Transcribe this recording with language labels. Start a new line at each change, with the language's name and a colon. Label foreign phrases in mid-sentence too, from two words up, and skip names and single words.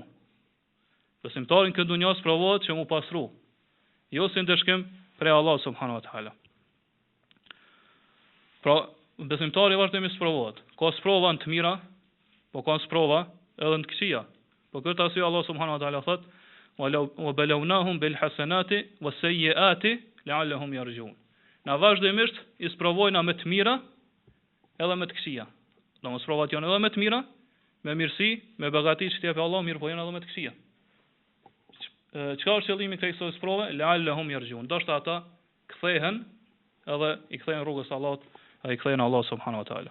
Albanian: Besimtari në këtë dunjë sprovohet që mu pastru. Jo si ndeshkim prej
Arabic: الله سبحانه وتعالى.
Albanian: Pra besimtari vazhdimisht sprovohet. Ka sprova të mira, po ka sprova edhe në të këqija. Po këtë arsye
Arabic: الله سبحانه وتعالى
Albanian: thot:
Arabic: "وبلوناهم بالحسنات والسيئات لعلهم يرجعون."
Albanian: Na vazhdimisht i sprovojna me të mira edhe me të këqija. Domos provat janë edhe me të mira, me mirësi, me begati që t'jep Allah, mirë po janë edhe me të këqija. Çka është qëllimi i kësaj sprove?
Arabic: لعلهم يرجعون.
Albanian: Dashka ata kthehen edhe i kthejnë rrugës Allahut, ai kthejnë
Arabic: الله سبحانه وتعالى.